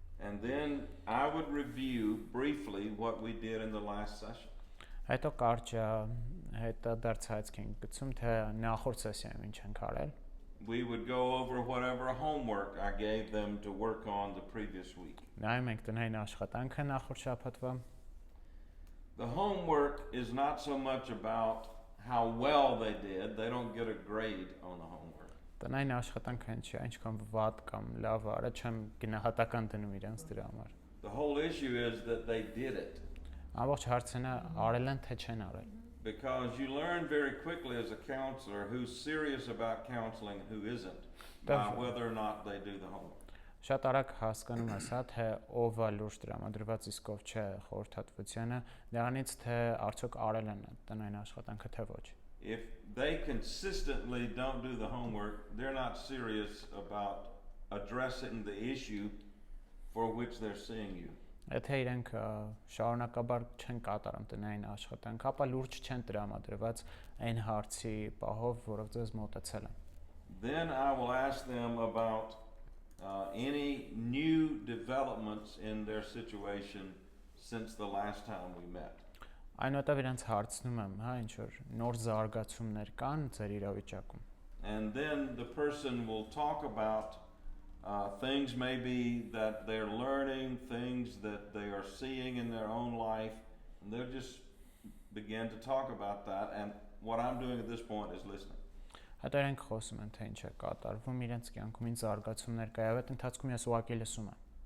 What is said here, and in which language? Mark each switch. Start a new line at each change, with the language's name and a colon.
English: And then I would review briefly what we did in the last session.
Armenian: Հետո կարճ հետադարձ ենք գցում, թե նախորդ սեսիայում ինչ ենք արել։
English: We would go over whatever homework I gave them to work on the previous week.
Armenian: Նայում ենք տնային աշխատանքը նախորդ շաբաթվա։
English: The homework is not so much about how well they did. They don't get a grade on the homework.
Armenian: Տնային աշխատանքը ինչքան վատ կամ լավ արա, չեմ գնահատական դնում իրենց դրա համար։
English: The whole issue is that they did it.
Armenian: Ամբողջ հարցն է արել են թե չեն արել։
English: Because you learn very quickly as a counselor who's serious about counseling and who isn't by whether or not they do the homework.
Armenian: Շատ արագ հասկանում ես, թե ով է լուրջ տրամադրված իսկ ով չէ խորհրդատվությանը, դրանից թե արդյոք արել են տնային աշխատանքը թե ոչ։
English: If they consistently don't do the homework, they're not serious about addressing the issue for which they're seeing you.
Armenian: Եթե իրենք շարունակաբար չեն կատարում տնային աշխատանք, ապա լուրջ չեն տրամադրված այն հարցի պահով, որով ձեզ մոտեցել են։
English: Then I will ask them about any new developments in their situation since the last time we met.
Armenian: Այնուհետև իրենց հարցնում եմ, հա, ինչ որ նոր զարգացումներ կան ձեր իրավիճակում։
English: And then the person will talk about things maybe that they're learning, things that they are seeing in their own life, and they'll just begin to talk about that, and what I'm doing at this point is listening.
Armenian: Հետո իրենք խոսում են, թե ինչ է կատարվում իրենց կյանքում, ինչ զարգացումներ կա, եւ այդ ընթացքում ես ուղղակի լսում եմ։